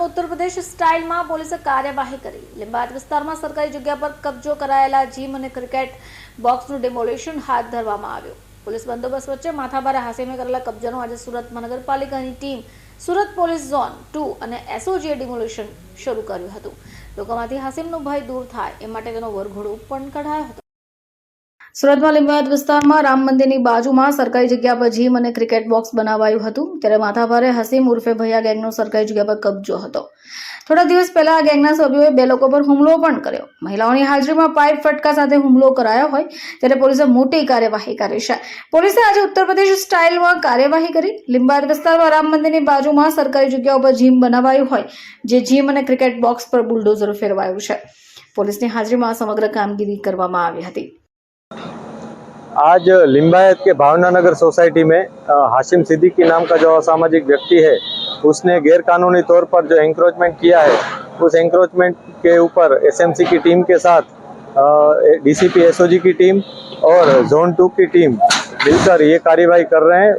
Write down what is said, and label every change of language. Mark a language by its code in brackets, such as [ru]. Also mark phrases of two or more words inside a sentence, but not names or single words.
[gu] ઉત્તર પ્રદેશ સ્ટાઇલ મેં પોલીસ કાર્યવાહી કરી। લિંબાયત વિસ્તાર મેં સરકારી જગહ પર કબ્જો કરાયેલા જીમ ઔર ક્રિકેટ બૉક્સનું ડિમોલિશન હાથ ધરવામાં આવ્યું। પોલીસ બંદોબસ્ત વચ્ચે માથાભારે હાસિમે કરેલા કબ્જાનું આજે સુરત મહાનગરપાલિકાની ટીમ સુરત પોલીસ ઝોન 2 અને એસઓજીએ ડિમોલિશન શરૂ કર્યું હતું। લોકોમાંથી હાસિમનો ભય દૂર થાય એ માટે તેનો વરઘોડો પણ કઢાયો હતો। સૂરત મેં લિંબાયત વિસ્તાર મેં રામ મંદિર કી બાજૂ મેં સરકારી જગહ પર જીમ ઔર ક્રિકેટ બૉક્સ બનાવાયું હતું, ત્યારે માથાભારે હસીમ ઉર્ફે ભૈયા ગૈંગનો સરકારી જગહ પર કબ્જો હતો। થોડા દિવસ પહેલા આ ગૈંગના સભ્યોએ બે લોકો પર હુમલો પણ કર્યો। મહિલાઓની હાજરીમાં પાઇપ ફટકા સાથે હુમલો કરાયો હોય ત્યારે પોલીસે મોટી કાર્યવાહી કરી છે। પોલીસે આજ ઉત્તર પ્રદેશ સ્ટાઇલ મેં કાર્યવાહી કરી। લિંબાયત વિસ્તાર મેં રામ મંદિર કી બાજૂ મેં સરકારી જગહ પર જીમ બનાવાયું હોય જે જીમ ઔર ક્રિકેટ બૉક્સ પર બુલડોઝર ફેરવાયું છે। પોલીસની હાજરીમાં સમગ્ર કામગીરી કરવામાં આવી હતી। [hi] आज लिंबायत के भावनानगर सोसाइटी में हाशिम सिद्दीकी नाम का जो असामाजिक व्यक्ति है उसने गैर कानूनी तौर पर जो एंक्रोचमेंट किया है उस एंक्रोचमेंट के ऊपर एसएमसी की टीम के साथ डीसीपी एसओजी की टीम और जोन 2 की टीम मिलकर ये कार्यवाही कर रहे हैं।